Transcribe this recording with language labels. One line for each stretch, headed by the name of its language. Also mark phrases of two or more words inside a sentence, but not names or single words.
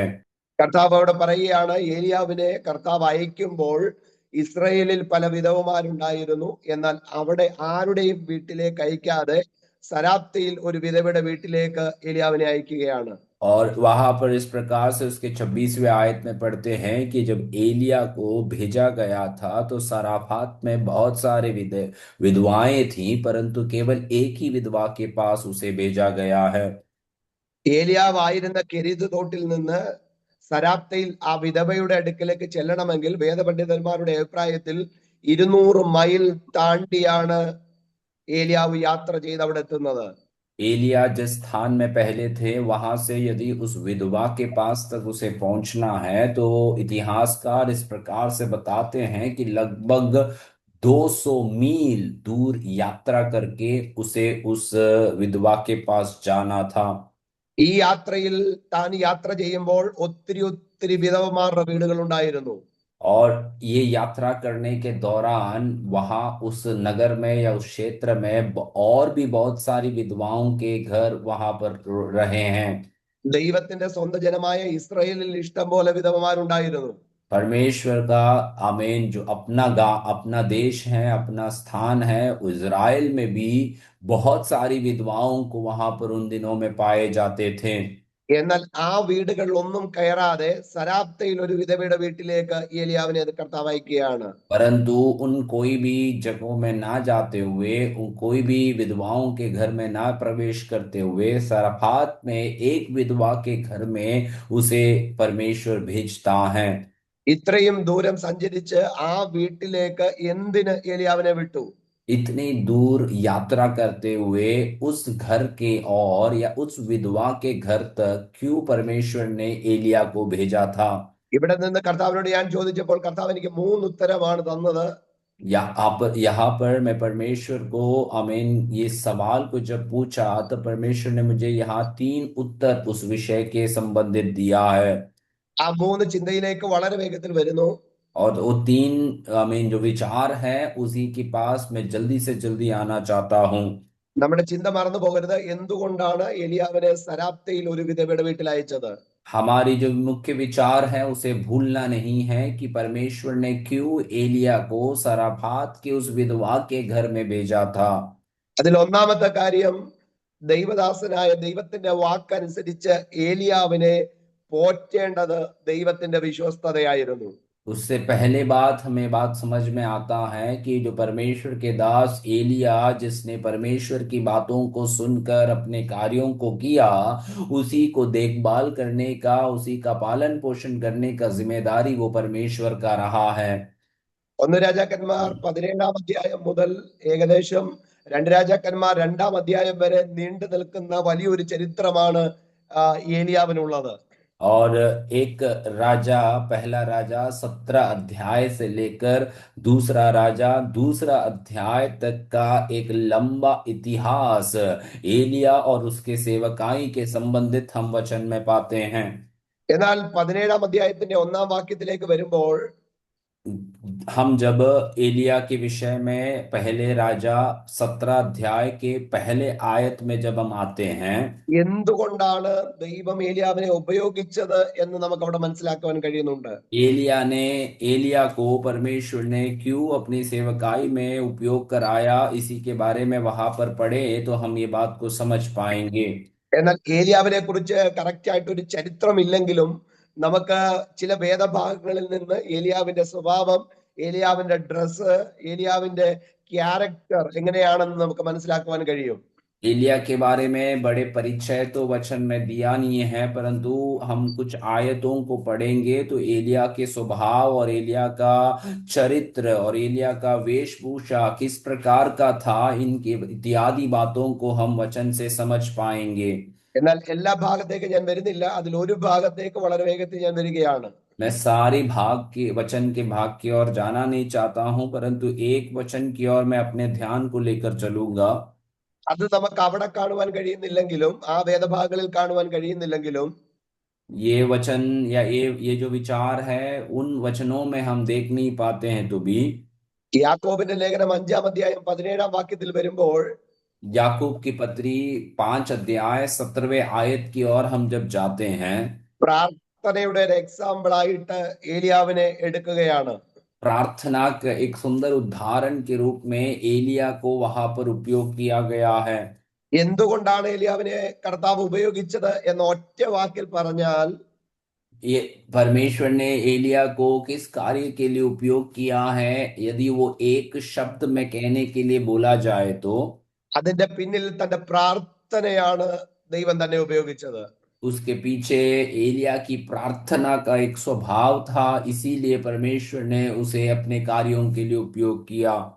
Malayalam: കർത്താവ് അവിടെ പറയുകയാണ്, ഏലിയാവിനെ കർത്താവ് അയക്കുമ്പോൾ ഇസ്രയേലിൽ പല വിധവമാരുണ്ടായിരുന്നു, എന്നാൽ അവിടെ ആരുടെയും വീട്ടിലേക്ക് അയക്കാതെ സരാപ്തിയിൽ ഒരു വിധവയുടെ വീട്ടിലേക്ക് ഏലിയാവിനെ അയക്കുകയാണ്.
Hindi: और वहां पर इस प्रकार से उसके 26वें आयत में पढ़ते हैं कि जब एलिया को भेजा गया था तो सराफात में बहुत सारे विधवाएं थीं, परंतु केवल एक ही विधवा के पास उसे भेजा गया है।
Malayalam: ഏലിയാവ് ആയിരുന്ന കെരീത് തോട്ടിൽ നിന്ന് സരാപ്തയിൽ ആ വിധവയുടെ അടുക്കലേക്ക് ചെല്ലണമെങ്കിൽ വേദപണ്ഡിതന്മാരുടെ അഭിപ്രായത്തിൽ 200 മൈൽ താണ്ടിയാണ് ഏലിയാവ് യാത്ര ചെയ്ത് അവിടെ എത്തുന്നത്.
Hindi: एलिया जिस स्थान में पहले थे वहां से यदि उस विधवा के पास तक उसे पहुंचना है तो इतिहासकार इस प्रकार से बताते हैं कि लगभग 200 मील दूर यात्रा करके उसे उस विधवा के पास जाना था।
Malayalam: ഈ യാത്രയിൽ താൻ യാത്ര ചെയ്യുമ്പോൾ ഒത്തിരി ഒത്തിരി വിധവമാരുടെ വീടുകൾ ഉണ്ടായിരുന്നു.
Hindi: और ये यात्रा करने के दौरान वहां उस नगर में या उस क्षेत्र में और भी बहुत सारी विधवाओं के घर वहां पर रहे हैं।
Malayalam: ദൈവത്തിന്റെ സ്വന്തം ജനമായ ഇസ്രായേലിൽ ഇഷ്ടം പോലെ വിധവമാരുണ്ടായിരുന്നു.
Hindi: परमेश्वर का आमीन जो अपना देश है, अपना स्थान है, इज़राइल में भी बहुत सारी विधवाओं को वहां पर उन दिनों में पाए जाते थे।
Malayalam: എന്നാൽ ആ വീടുകളിലൊന്നും കയറാതെ സരാപ്തയിൽ ഒരു വിധവയുടെ വീട്ടിലേക്ക് ഏലിയാവിനെ കർത്താവ് അയക്കുകയാണ്.
Hindi: परंतु उन कोई भी जगहों में ना जाते हुए, उन कोई भी विधवाओं के घर में ना प्रवेश करते हुए सराफात में एक विधवा के घर में उसे परमेश्वर भेजता है।
Malayalam: ഇത്രയും ദൂരം സഞ്ചരിച്ച് ആ വീട്ടിലേക്ക് എന്തിന് ഏലിയാവിനെ വിട്ടു?
Hindi: इतनी दूर यात्रा करते हुए उस घर के और या उस विधवा के घर तक क्यों परमेश्वर ने एलिया को भेजा था?
Malayalam: ഇവിടെ നിന്ന് കർത്താവിനോട് ഞാൻ ചോദിച്ചപ്പോൾ കർത്താവ് എനിക്ക് 3 ഉത്തരമാണ് തന്നത്.
Hindi: यहाँ पर मैं परमेश्वर को आमीन ये सवाल को जब पूछा तो परमेश्वर ने मुझे यहाँ 3 उत्तर उस विषय के संबंधित दिया है।
Malayalam: ആ 3 ചിന്തയിലേക്ക് വളരെ വേഗത്തിൽ വരുന്നു.
Hindi: और वो 3 आमीन जो विचार है उसी के पास मैं जल्दी से जल्दी आना चाहता हूँ।
Malayalam: നമ്മുടെ ചിന്ത മറന്നു പോകരുത്. എന്തുകൊണ്ടാണ് ഏലിയാവിനെ സരാപ്തയിൽ ഒരു വിധവയുടെ വീട്ടിൽ അയച്ചത്?
Hindi: हमारी जो मुख्य विचार है उसे भूलना नहीं है कि परमेश्वर ने क्यों एलिया को सराफात के उस विधवा के घर में भेजा था।
Malayalam: അതിൽ ഒന്നാമത്തെ കാര്യം, ദൈവദാസനായ ദൈവത്തിന്റെ വാക്കനുസരിച്ച് ഏലിയാവിനെ പോറ്റേണ്ടത് ദൈവത്തിന്റെ വിശ്വസ്തതയായിരുന്നു.
Hindi: उससे पहले बात हमें बात समझ में आता है कि जो परमेश्वर के दास एलिया जिसने परमेश्वर की बातों को सुनकर अपने कार्यों को किया, उसी को देखभाल करने का, उसी का पालन पोषण करने का जिम्मेदारी वो परमेश्वर का रहा है।
Malayalam: 1 രാജാക്കന്മാർ 17-ാം അധ്യായം മുതൽ ഏകദേശം 2 രാജാക്കന്മാർ 2-ാം അധ്യായം വരെ നീണ്ടു നിൽക്കുന്ന വലിയൊരു ചരിത്രമാണ് ഏലിയാവിനുള്ളത്.
Hindi: और एक राजा, पहला राजा 17 अध्याय से लेकर दूसरा राजा दूसरा अध्याय तक का एक लंबा इतिहास एलिया और उसके सेवकाई के संबंधित हम वचन में पाते हैं।
Malayalam: എന്നാൽ 17-ാം അധ്യായത്തിന്റെ 1-ാം വാക്യത്തിലേക്ക് വരുമ്പോൾ
Hindi: हम जब एलिया के विषय में पहले राजा 17 अध्याय के पहले आयत में जब हम आते हैं,
Malayalam: എന്തുകൊണ്ടാണ് ദൈവം ഏലിയാവിനെ ഉപയോഗിച്ചത് എന്ന് നമുക്ക് അവിടെ മനസ്സിലാക്കുവാൻ കഴിയുന്നുണ്ട്.
Hindi: एलिया को परमेश्वर ने क्यों अपनी सेवकाई में उपयोग कराया, इसी के बारे में वहां पर पढ़े तो हम ये बात को समझ पाएंगे.
Malayalam: എന്നാൽ ഏലിയാവിനെ കുറിച്ച് കറക്റ്റ് ആയിട്ട് ഒരു ചരിത്രമില്ലെങ്കിലും നമുക്ക് ചില വേദഭാഗങ്ങളിൽ നിന്ന് ഏലിയാവിന്റെ സ്വഭാവം, ഏലിയാവിന്റെ ഡ്രസ്സ്, ഏലിയാവിന്റെ ക്യാരക്ടർ എങ്ങനെയാണെന്ന് നമുക്ക് മനസ്സിലാക്കുവാൻ കഴിയും.
Hindi: एलिया के बारे में बड़े परिचय तो वचन में दिया नहीं है, परंतु हम कुछ आयतों को पढ़ेंगे तो एलिया के स्वभाव और एलिया का चरित्र और एलिया का वेशभूषा किस प्रकार का था, इनके इत्यादि बातों को हम वचन से समझ पाएंगे.
Malayalam: എന്നാൽ എല്ലാ ഭാഗത്തേക്ക് ഞാൻ വരുന്നില്ല, അതിൽ ഒരു ഭാഗത്തേക്ക് വളരെ വേഗത്തിൽ ഞാൻ വരികയാണ്.
Hindi: मैं सारी भाग के वचन के भाग की ओर जाना नहीं चाहता हूं, परंतु एक वचन की ओर मैं अपने ध्यान को लेकर चलूंगा.
Malayalam: അത് നമുക്ക് അവിടെ കാണുവാൻ കഴിയുന്നില്ലെങ്കിലും, ആ വേദഭാഗങ്ങളിൽ കാണുവാൻ കഴിയുന്നില്ലെങ്കിലും,
Hindi: ये वचन या ये जो विचार है उन वचनों में हम देख नहीं पाते हैं, तो भी
Malayalam: യാക്കോബിന്റെ ലേഖനം 5-ാം അധ്യായം 17-ാം വാക്യത്തിൽ വരുമ്പോൾ
Hindi: याकूब की पत्री 5 अध्याय 17वें आयत की ओर हम जब जाते हैं,
Malayalam: പ്രാർത്ഥനയുടെ ഒരു എക്സാമ്പിൾ ആയിട്ട് ഏലിയാവിനെ എടുക്കുകയാണ്.
Hindi: प्रार्थना का एक सुंदर उदाहरण के रूप में एलिया को वहां पर उपयोग किया गया है.
Malayalam: എന്തുകൊണ്ടാണ് ഏലിയാവിനെ കർത്താവ് ഉപയോഗിച്ചത് എന്ന ഒറ്റ വാക്കിൽ പറഞ്ഞാൽ,
Hindi: ये परमेश्वर ने एलिया को किस कार्य के लिए उपयोग किया है, यदि वो एक शब्द में कहने के लिए बोला जाए तो
Malayalam: അതിന്റെ പിന്നിൽ തന്റെ പ്രാർത്ഥനയാണ് ദൈവം തന്നെ ഉപയോഗിച്ചത്.
Hindi: उसके पीछे एलिया की प्रार्थना का एक स्वभाव था, इसीलिए परमेश्वर ने उसे अपने कार्यों के लिए उपयोग किया.